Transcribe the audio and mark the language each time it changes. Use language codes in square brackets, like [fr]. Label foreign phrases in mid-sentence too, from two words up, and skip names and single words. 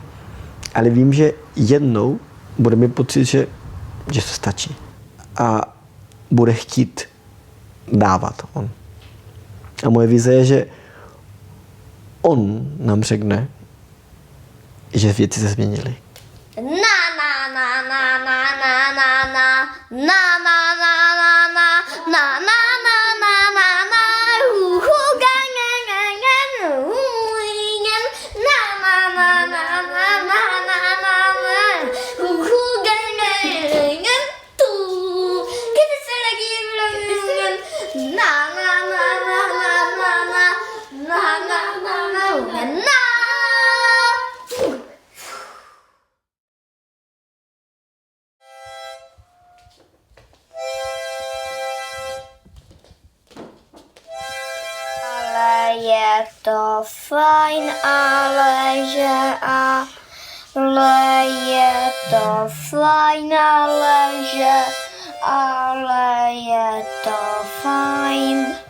[cs] Ale vím, že jednou bude mít pocit, že to stačí. A bude chtít dávat on. A moje vize je, že on nám řekne, že věci se změnily. Na na na na na na na na na na na na na na na na na na hu hu ga ga ga ga hu ga na na na na na na na na hu hu ga ga ga tu kdy se lagi na na na na na na na na na na na Ale je to fajn, ale je to fajn, ale je to fajn.